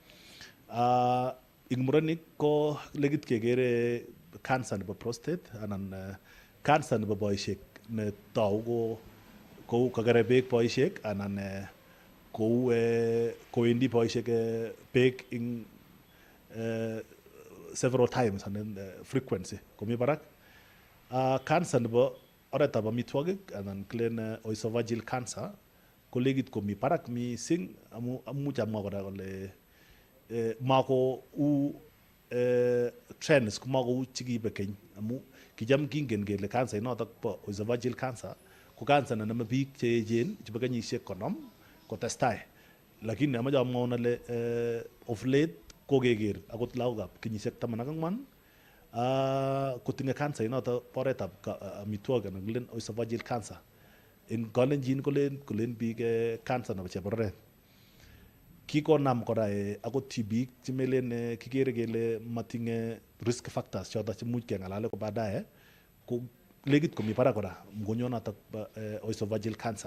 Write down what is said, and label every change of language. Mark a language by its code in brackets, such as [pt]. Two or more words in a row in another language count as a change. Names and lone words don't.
[kln] Ing murenik ko legit kekere cancer nebo prostate anan cancer nebo boisiek ne tau ko kakere beek boisiek anan kou kowendi boisiek beek [en] in several times and frequency [kln] komi barak. Cancer nebo oretab amitwogik anan kilen [en] oesophageal cancer [kln] ko legit komi barak mising amu amuch amwa kora kole mako u trends ko mako u chikibe keny amu kijam kingen kele cancer inotok bo [en] oesophageal cancer [kln] ko cancer nenome biik che echen chebo kenyisiek 50 kotestai, lakini amache amwaun ale [en] of late [kln] kokeker akot lagokab kenyisiek 14 kotinye cancer inotok bo oretab amitwogik anan kilen [en] oesophageal cancer. [kln] En kalenjin kolen biik cancer nebo chebororet. Kikonam kora akot tibiik chemelen kikere kele matinye [en] risk factors [kln] chotok chemuch keng'alale ko baadaye ko legit komi barak kora mgonjwonotok bo [en] oesophageal cancer.